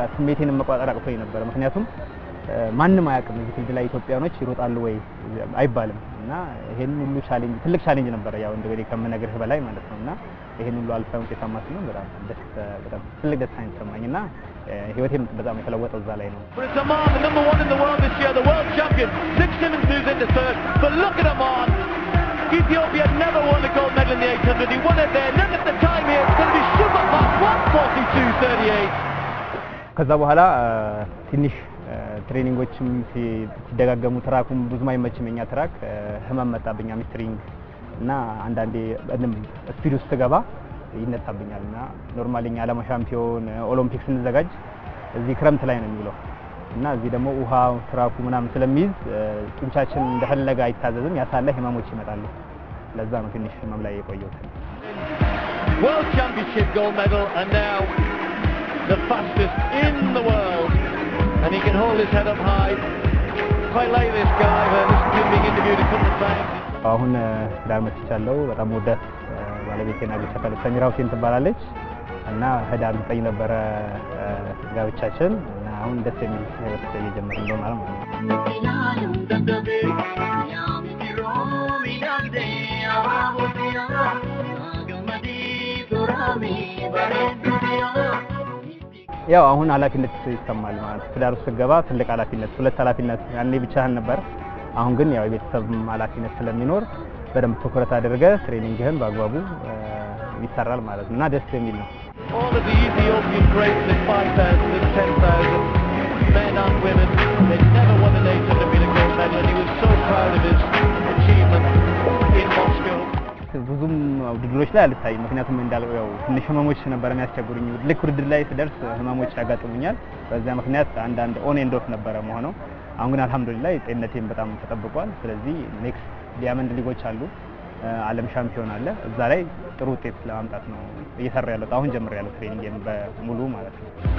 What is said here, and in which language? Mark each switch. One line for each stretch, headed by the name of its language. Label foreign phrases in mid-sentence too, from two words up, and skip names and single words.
Amharic: ስሜቴን መቆጣጠር አቅቶኝ ነበር። ምክንያቱም ማንም አያውቅም እዚህ ፊልድ ላይ ኢትዮጵያኖች ይሮጣሉ ወይ አይባልም እና ይሄን ሁሉ ቻሌንጅ ትልቅ ቻሌንጅ ነበር ያው እንደገና ከምነግርህ በላይ ማለት ነውና ይሄን ሁሉ አልፈን ውጤታማ ስንሆን በጣም ትልቅ ደስታ ነው የተሰማኝና ህይወቴም በጣም የተለወጠው እዛ ላይ ነው።
English: Ethiopia never won a gold medal in the 800. He won it there. Look at the time here. It's going to be super fast. 1:42.38.
Amharic: ከዛ በኋላ ትንሽ ትሬኒንጎችም ሲደጋገሙ ትራኩም ብዙም አይመችም። የኛ ትራክ ህመም መጣብኝ፣ አምስትሪንግ እና አንዳንዴ ስፒድ ውስጥ ገባ ይነሳብኛልና ኖርማሊ እኛ ዓለም ሻምፒዮን ኦሎምፒክ ስንዘጋጅ እዚህ ክረምት ላይ ነው የሚውለው እና እዚህ ደግሞ ውሃ ትራኩ ምናምን ስለሚይዝ ጡንቻችን እንደፈለገ አይታዘዝም። ያሳለ ህመሞች ይመጣሉ። ለዛ ነው ትንሽ ህመም ላይ የቆየሁት።
English: World Championship gold medal and now the fastest in the world and he can hold his head up high. Quite like this guy. Listen to him being interviewed a couple of times.
Amharic: አሁን ዳር መጥቻለሁ። በጣም ወዳት ባለቤቴና ልጅቷ ሰሚራ ሁሴን ትባላለች እና ህዳር 9 ነበረ ጋብቻችን እና አሁን ደስ የሚል ህይወት እየጀመርን ነው ማለት ነው። ያው አሁን ኃላፊነት ይሰማል ማለት ትዳር ውስጥ ገባ ትልቅ ኃላፊነት፣ ሁለት ኃላፊነት ያኔ ብቻህን ነበር። አሁን ግን ያው የቤተሰብ ኃላፊነት ስለሚኖር በደንብ ትኩረት አድርገህ ትሬኒንግህን በአግባቡ ይሰራል ማለት ነው እና ደስ የሚል ነው።
English: All of the Ethiopian greats in 5,000 and 10,000, men and women, they never won an 800 meter gold medal and he was so proud of his achievement in Moscow.
Amharic: ብዙም ውድድሮች ላይ አልታይም። ምክንያቱም እንዳለው ያው ትንሽ ህመሞች ነበር የሚያስቸግሩኝ። ልክ ውድድር ላይ ስደርስ ህመሞች ያጋጥሙኛል። በዛ ምክንያት አንዳንድ
English: on and off
Amharic: ነበረ መሆነው። አሁን ግን አልহামዱሊላህ ጤንነቴም በጣም ተጠብቋል። ስለዚህ
English: next Diamond
Amharic: ሊጎች አሉ፣ ዓለም ሻምፒዮን አለ። እዛ ላይ ጥሩ ውጤት ለማምጣት ነው እየሰራ ያለው። አሁን ጀምር ያለው ትሬኒንግ በሙሉ ማለት ነው።